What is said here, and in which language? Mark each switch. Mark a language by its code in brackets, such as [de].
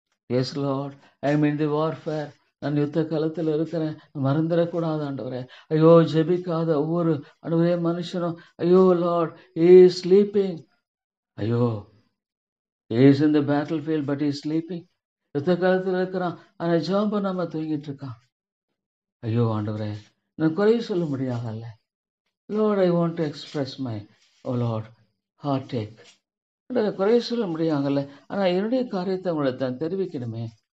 [en] Yes lord, I am in the warfare. [ta] நான் யுத்த களத்தில் இருக்கிறேன், மறந்துடக்கூடாது ஆண்டவரே. ஐயோ ஜெபிக்காத ஒவ்வொரு ஆண்டவரே மனுஷனும், ஐயோ லார்ட் [en] he is sleeping. ஐயோ he is in the battlefield but he is sleeping. [ta] யுத்த காலத்தில் இருக்கிறான், ஆனா ஜெபம் பண்ணாம தூங்கிட்டு இருக்கான். ஐயோ ஆண்டவரே, நான் குறை சொல்ல முடியாதல்ல. [en] Lord I want to express my oh lord heart take. [ta] குறை சொல்ல முடியாங்கல்ல, ஆனா என்னுடைய காரியத்தை உங்களை தான் தெரிவிக்கணுமே.